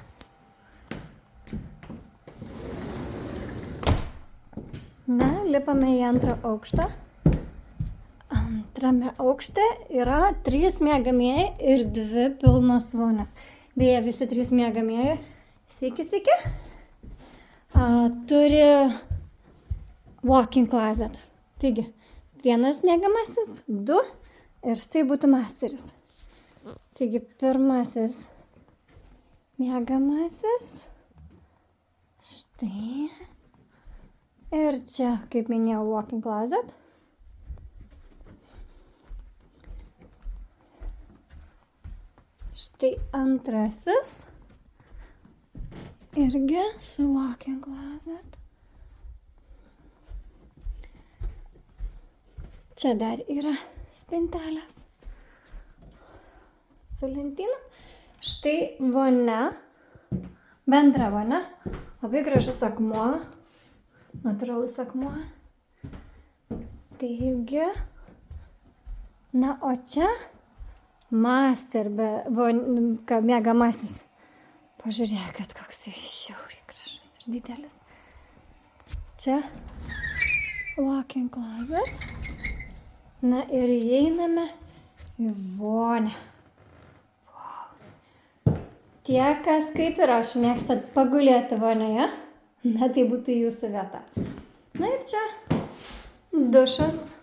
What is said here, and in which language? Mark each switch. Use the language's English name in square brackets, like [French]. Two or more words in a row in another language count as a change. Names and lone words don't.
[Lithuanian] Na, lipame į antrą aukštą. Antrame aukšte yra 3 miegamieji ir 2 pilnos vonios. Beje, visi 3 miegamieji, sveiki, turi [English] walk-in closet. [Lithuanian] Taigi, 1 miegamasis, 2 ir štai būtų masteris. Taigi, pirmasis miegamasis. Štai. Ir čia, kaip minėjau, [English] walk-in closet. [Lithuanian] Štai antrasis. Irgi su [English] walk-in closet. [Lithuanian] Čia dar yra spintelės su lentynom. Štai vonia, bendra vonia, labai gražus akmuo, natūralus akmuo. Taigi, na o čia master miegamasis. Pažiūrėkit, koks žiauriai gražus ir didelis. [English] Čia walk-in closet. [Lithuanian] Na ir įeiname į vonią. Tie, kas kaip ir aš mėgstat pagulėti vonioje, na tai būtų jūsų vieta. Na ir čia dušas.